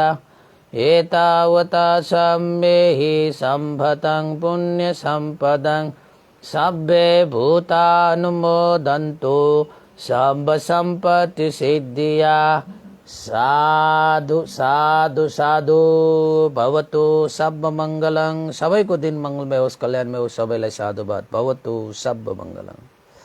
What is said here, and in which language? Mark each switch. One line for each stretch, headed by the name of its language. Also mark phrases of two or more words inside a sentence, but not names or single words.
Pali: एतावता छम्मेहि सम्भतं पुण्यसम्पदं सब्बे भूतानुमोदन्तु सब संपत्ति सिद्धिया। साधु साधु साधु भवतु सब मंगलं।
Nepali: सबैको दिन मंगलमय होस्, कल्याणमय होस्। सबैलाई साधुवाद।
Pali: भवतु सब मंगलं।